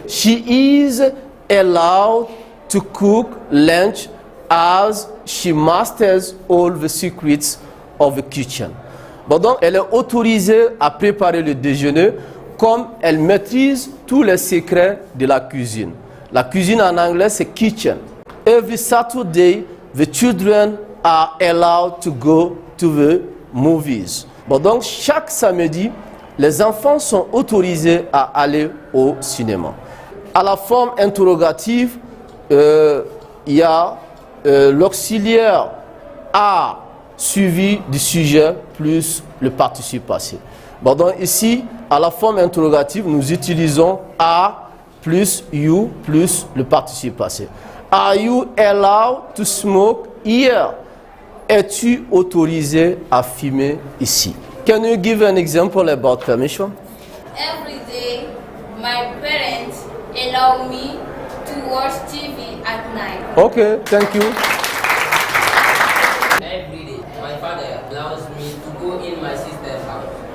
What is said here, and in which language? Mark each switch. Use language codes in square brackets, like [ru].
[en] She is allowed to cook lunch as she masters all the secrets of the kitchen. [fr] Bon, donc, elle est autorisée à préparer le déjeuner comme elle maîtrise tous les secrets de la cuisine. La cuisine en anglais, c'est kitchen. [en] Every Saturday, the children are allowed to go to the movies. [fr] Bon, donc, chaque samedi, les enfants sont autorisés à aller au cinéma. À la forme interrogative, il y a l'auxiliaire a suivi du sujet plus le participe passé. Bon, donc ici, à la forme interrogative, nous utilisons a plus you plus le participe passé. [en] Are you allowed to smoke here? [fr] Es-tu autorisé à fumer ici? [en] Can you give an example about permission? Every day, my parents allow me to watch TV at night. Okay, thank you. Every day, my father allows me to go in my sister's house.